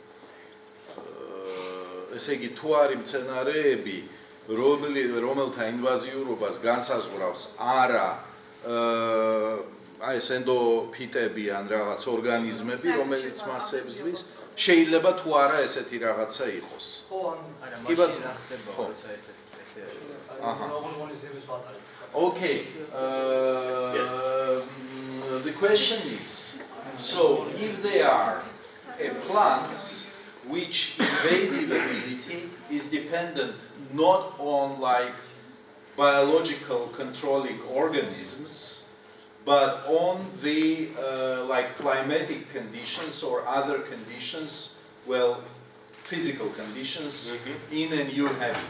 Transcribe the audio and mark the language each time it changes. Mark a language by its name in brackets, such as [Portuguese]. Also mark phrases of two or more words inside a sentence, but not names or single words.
[Georgian] ესე იგი თუ არის მცენარეები, რომელთა ინვაზიურობას განსაზღვრავს არა აი ეს ენდოფიტები ან რაღაც ორგანიზმები, რომელიც მას ებზვის, შეიძლება თუ არა ესეთი რაღაცა იყოს. ხო, არა, მაშინ რა ხდება, როცა ესეთი სპეციალისტი. [English] Okay. The question is, so if they are plants which invasive ability is dependent not on like biological controlling organisms, but on the like climatic conditions or other conditions, well, physical conditions in a new habitat.